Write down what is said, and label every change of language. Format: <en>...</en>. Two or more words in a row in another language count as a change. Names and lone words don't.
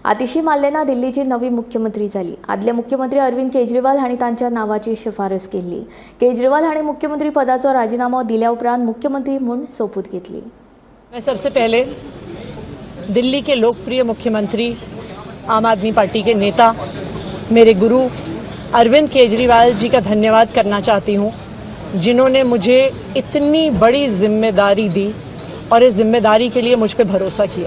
<kok>आतिशी माल्लेना दिल्लीची नवी मुख्यमंत्री झाली। आदले मुख्यमंत्री अरविंद केजरीवाल हांणी तांच्या नावाची शिफारस केली। केजरीवाल हांणी मुख्यमंत्री पदाचो राजीनामो दिल्या उपरांत मुख्यमंत्री म्हणून सोपूत घेतली।</kok> <hi>मैं सबसे पहले दिल्ली के लोकप्रिय मुख्यमंत्री, आम आदमी पार्टी के नेता, मेरे गुरु अरविंद केजरीवाल जी का धन्यवाद करना चाहती हूँ, जिन्होंने मुझे इतनी बड़ी जिम्मेदारी दी और इस जिम्मेदारी के लिए मुझ पर भरोसा किया।</hi>